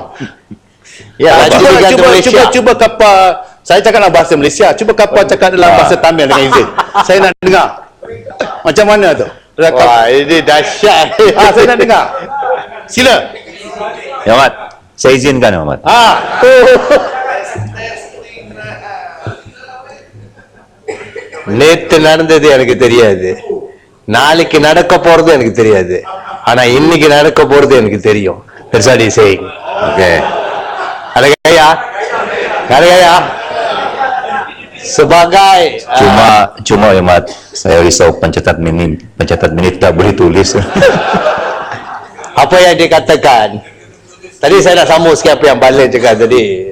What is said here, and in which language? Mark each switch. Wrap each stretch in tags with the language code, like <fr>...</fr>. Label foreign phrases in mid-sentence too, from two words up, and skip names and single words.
<ms>Ya, Cuba kapal. Saya cakap dalam bahasa Malaysia. Cuba kapal cakap dalam bahasa Tamil dengan izin. Saya nak dengar. Macam mana tu? Wah, ini dahsyat. Saya nak dengar. Sila. Ya, Mat. Saya izinkan, ya, Mat.</ms> <ta>நேத்து நடந்தது எனக்கு தெரியாது, நாளைக்கு நடக்க போறது எனக்கு தெரியாது, ஆனா இன்னைக்கு நடக்க போறது எனக்கு தெரியும்.</ta> <en>That's what he's saying.</en> <ms>Okay. Kalagaya. Sebagai Cuma ya, Mat. Saya risau pencatat minit tak boleh tulis. apa yang dikatakan tadi, saya nak sambung sikit apa yang Balen cakap tadi.</ms>